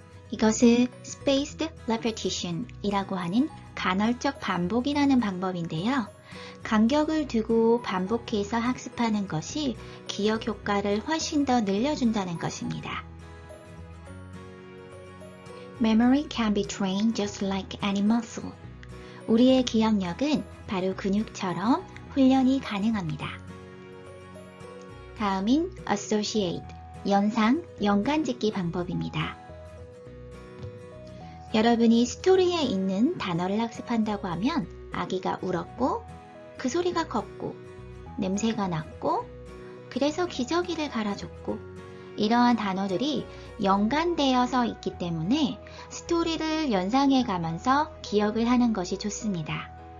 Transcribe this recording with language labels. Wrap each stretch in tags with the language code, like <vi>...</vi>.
<ko>이것은 spaced repetition 이라고 하는 간헐적 반복이라는 방법인데요. 간격을 두고 반복해서 학습하는 것이 기억 효과를 훨씬 더 늘려준다는 것입니다.</ko> <en>Memory can be trained just like any muscle.</en> <ko>우리의 기억력은 바로 근육처럼 훈련이 가능합니다. 다음인 associate, 연상, 연관짓기 방법입니다. 여러분이 스토리에 있는 단어를 학습한다고 하면 아기가 울었고 그 소리가 컸고 냄새가 났고 그래서 기저귀를 갈아줬고 이러한 단어들이 연관되어서 있기 때문에 스토리를 연상해 가면서 기억을 하는 것이 좋습니다.</ko>